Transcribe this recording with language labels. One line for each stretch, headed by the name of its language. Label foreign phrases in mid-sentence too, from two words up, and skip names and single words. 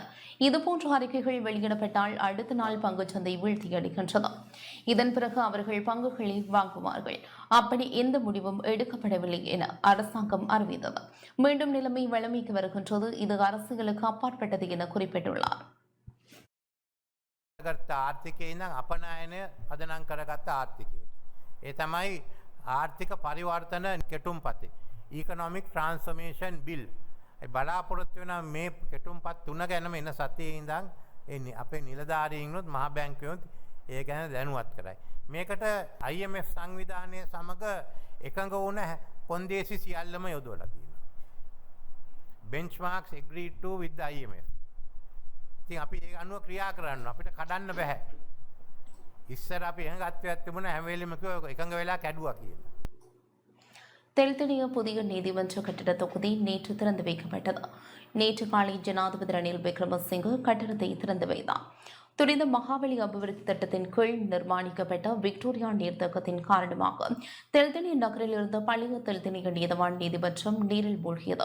Tamil: இதுபோன்ற அறிக்கைகள் வெளியிடப்பட்டால் அடுத்த நாள் பங்குச்சந்தை வீழ்ச்சியடைகின்றது. இதன் பிறகு அவர்கள் பங்குகளை வாங்குவார்கள். அப்படி எந்த முடிவும் எடுக்கப்படவில்லை என அரசாங்கம் அறிவித்தது. மீண்டும் நிலைமை வழமைக்கு வருகின்றது. இது அரசியலுக்கு அப்பாற்பட்டது என குறிப்பிட்டுள்ளார்.
Sinhala: ආර්ථිකයේ ඉඳන් අපනයනය පදනම් කරගත්ත ආර්ථිකයට. ඒ තමයි ආර්ථික පරිවර්තන කෙටුම්පතේ.
English: Economic Transformation Bill.
Sinhala: ඒ බලාපොරොත්තු වෙන මේ කෙටුම්පත් තුන ගැනම එන සතියේ ඉඳන් එන්නේ අපේ නිලධාරීන්වත් මහා බැංකුවොත් ඒ ගැන දැනුවත් කරයි. මේකට IMF සංවිධානය සමග එකඟ වුණ කොන්දේසි සියල්ලම යොදවලා තියෙනවා.
English: benchmarks agreed to with the IMF.
Sinhala: ඉතින් අපි ඒ අනුව ක්‍රියා කරන්න අපිට කඩන්න බෑ. ඉස්සර අපි එහෙඟත්වයක් තිබුණා හැම වෙලෙම කිව්වා එකඟ වෙලා කැඩුවා කියලා.
Tamil: தெல்தெனிய புதிய நீதிமன்ற கட்டிட தொகுதி நேற்று திறந்து வைக்கப்பட்டது. நேற்று காலை ஜனாதிபதி ரணில் விக்ரமசிங்கே கட்டடத்தை திறந்து வைத்தார். துரித மகாபலி அபிவிருத்தி திட்டத்தின் கீழ் நிர்மாணிக்கப்பட்ட விக்டோரியா நீர்த்தேக்கத்தின் காரணமாக தெல்தெனிய நகரில் இருந்த பழைய தெல்தெனிய நீதவான் நீதிமன்றம் நீரில் மூழ்கியது.